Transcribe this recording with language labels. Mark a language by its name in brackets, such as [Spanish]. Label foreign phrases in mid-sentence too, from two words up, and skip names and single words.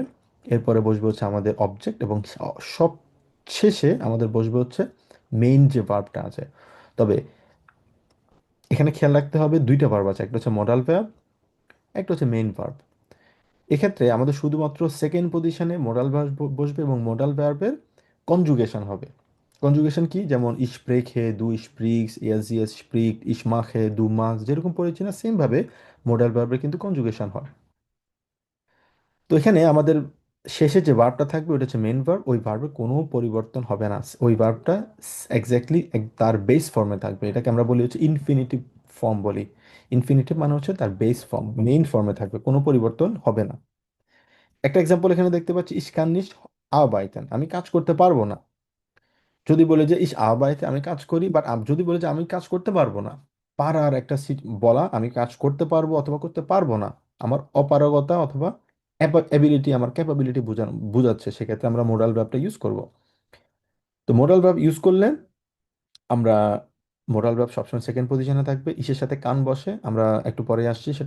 [Bangla] এরপরে বসবে হচ্ছে আমাদের অবজেক্ট, এবং সব শেষে আমাদের বসবে হচ্ছে মেইন যে ভার্বটা আছে। তবে এখানে খেয়াল রাখতে হবে দুইটা ভার্ব আছে, একটা হচ্ছে [English] modal verb, [Bangla] একটা হচ্ছে [English] main verb. [Bangla] এক্ষেত্রে আমাদের শুধুমাত্র [English] second position modal verb [Bangla] বসবে এবং [English] modal verb conjugation [Bangla] হবে। কনজুগেশন কি? যেমন [German] ich spreche, du sprichst, er sie es spricht, ich mache, du machst, [Bangla] যেরকম পড়েছি না সেম ভাবে মডাল ভার্বের কিন্তু কনজুগেশন হয়। তো এখানে আমাদের শেষে যে ভার্বটা থাকবে ওটা হচ্ছে [English] main verb, [Bangla] ওই ভার্বে কোনো পরিবর্তন হবে না, ওই ভার্বটা এক্স্যাক্টলি তার [English] base form [Bangla] থাকবে। এটাকে আমরা বলি হচ্ছে [English] infinitive form [Bangla] বলি। ইনফিনিটিভ মানে হচ্ছে তার [English] base form, main form [Bangla] থাকবে, কোনো পরিবর্তন হবে না। একটা এক্সাম্পল এখানে দেখতে পাচ্ছি, [German] ich kann nicht arbeiten, [Bangla] আমি কাজ করতে পারবো না। যদি বলে যে [German] ich arbeite, [Bangla] আমি কাজ করি, বাট যদি বলে যে আমি কাজ করতে পারবো না, পারার একটা বলা, আমি কাজ করতে পারবো অথবা করতে পারবো না, আমার অপারগতা অথবা অ্যাবিলিটি, আমার ক্যাপাবিলিটি বোঝাচ্ছে, সেক্ষেত্রে আমরা [English] modal verb use [Bangla] করব। তো [English] modal verb use [Bangla] করলে আমরা, [English] modal verb [Bangla] সবসময় [English] second position [Bangla] থাকবে, ইসের সাথে কান বসে, আমরা একটু পরে আসছি সেটা।